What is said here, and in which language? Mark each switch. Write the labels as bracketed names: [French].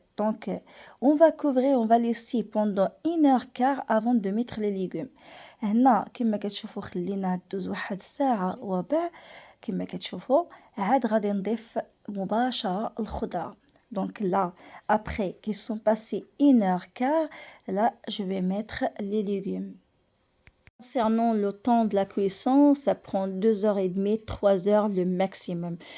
[French] Donc on va couvrir, on va laisser pendant 1h15 avant de mettre les légumes. [Arabic] هنا كما كتشوفوا خليناها دوز واحد الساعه وربع. كما كتشوفوا عاد غادي نضيف مباشره الخضره. [French] Donc là, après qu'ils sont passés 1h15, là, je vais mettre les légumes. Concernant le temps de la cuisson, ça prend 2h30, 3h le maximum.